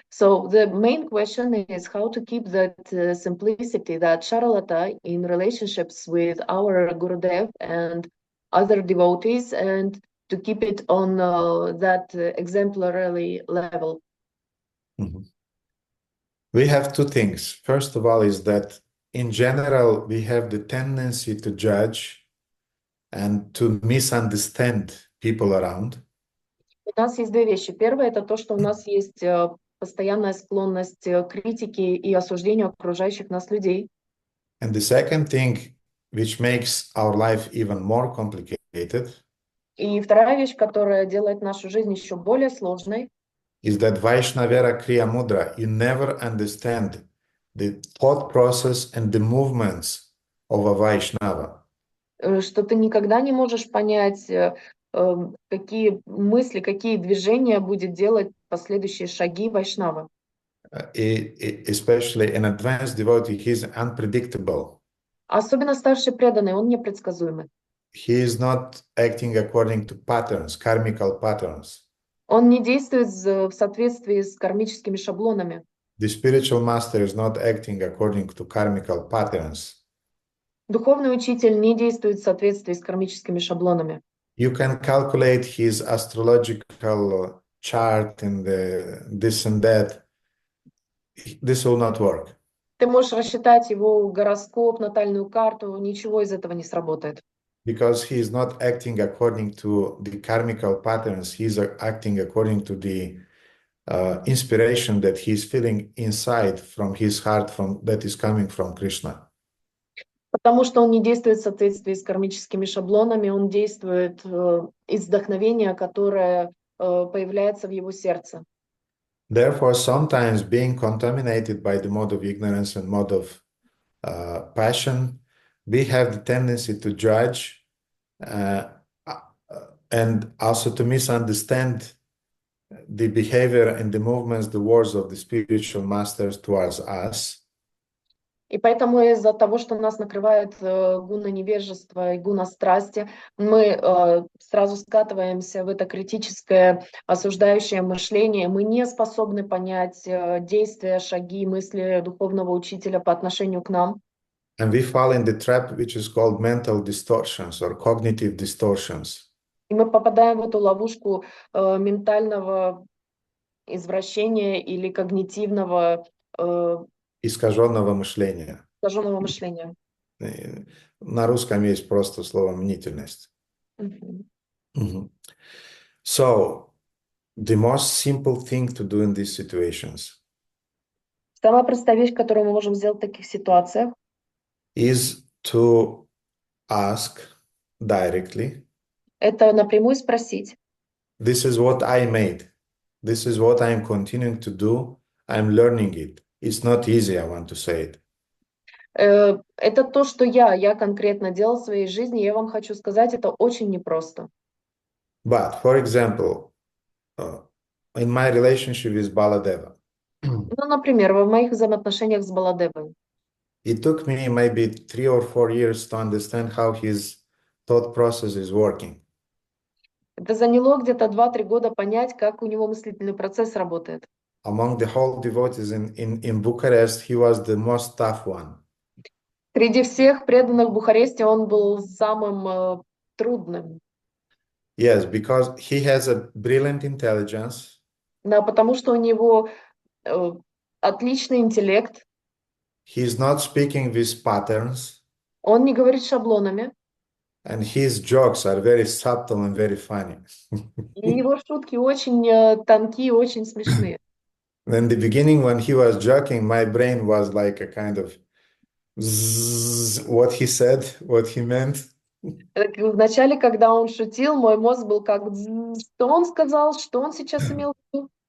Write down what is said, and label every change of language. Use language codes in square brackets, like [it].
[en] So the main question is how to keep that simplicity, that charalata in relationships with our Gurudev and other devotees, and to keep it on that exemplary level. Mm-hmm. We have two things. First of all is that in general, we have the tendency to judge and to misunderstand people around. [ru] У нас есть две вещи. Первое — это то, что у нас есть постоянная склонность к критике и осуждению окружающих нас людей. [en] And the second thing, which makes our life even more complicated, [ru] И вторая вещь, которая делает нашу жизнь еще более сложной, [en] is that Vaishnavera Kriya Mudra, you never understand the thought process and the movements of a Vaishnava. [ru] Что ты никогда не можешь понять, какие мысли, какие движения будет делать последующие шаги Вайшнава. [en] Especially an advanced devotee, he is unpredictable. [ru] Особенно старший преданный, он непредсказуемый. [en] He is not acting according to patterns, karmical patterns. [ru] Он не действует в соответствии с кармическими шаблонами. [en] The spiritual master is not acting according to karmical patterns. [ru] Духовный учитель не действует в соответствии с кармическими шаблонами. [en] You can calculate his astrological chart and this and that. This will not work. [ru] Ты можешь рассчитать его гороскоп, натальную карту, ничего из этого не сработает. [en] Because he is not acting according to the karmical patterns, he is acting according to the inspiration that he is feeling inside from his heart, that is coming from Krishna. [ru] Потому что он не действует в соответствии с кармическими шаблонами, он действует из вдохновения, которое появляется в его сердце. [en] Therefore, sometimes being contaminated by the mode of ignorance and mode of passion, we have the tendency to judge and also to misunderstand the behavior and the movements, the words of the spiritual masters towards us. [ru] И поэтому из-за того, что нас накрывает гуна невежества и гуна страсти, мы сразу скатываемся в это критическое, осуждающее мышление. Мы не способны понять действия, шаги, мысли духовного учителя по отношению к нам. [en] And we fall in the trap which is called mental distortions or cognitive distortions. [ru] И мы попадаем в эту ловушку ментального извращения или когнитивного искаженного мышления. искаженного мышления. На русском есть просто слово мнительность. Mm-hmm. Mm-hmm. So, [en] the most simple thing to do in these situations [ru] Самая простая вещь, которую мы можем сделать в таких ситуациях, [en] is to ask directly, [ru] это напрямую спросить. [en] this is what I made. This is what I'm continuing to do. I'm learning it. It's not easy, I want to say it. [ru] Это то, что я конкретно делал в своей жизни. Я вам хочу сказать, это очень непросто. [en] But, for example, in my relationship with Baladeva, [ru] Ну, например, в моих взаимоотношениях с Баладевой. [en] it took me maybe 3 or 4 years to understand how his thought process is working. [ru] Это заняло где-то 2-3 года понять, как у него мыслительный процесс работает. [en] Among the whole devotees in Bucharest, he was the most tough one. [ru] Среди всех преданных в Бухаресте он был самым трудным. [en] Yes, because he has a brilliant intelligence. [ru] Да, потому что у него отличный интеллект. [en] He's not speaking with patterns. [ru] Он не говорит шаблонами. [en] And his jokes are very subtle and very funny. [ru] И его шутки очень тонкие, очень смешные. [en] In the beginning, when he was joking, my brain was like a kind of zzz, what he said, what he meant. [ru] Вначале, когда он шутил, мой мозг был как, что он сказал, что он сейчас имел в виду.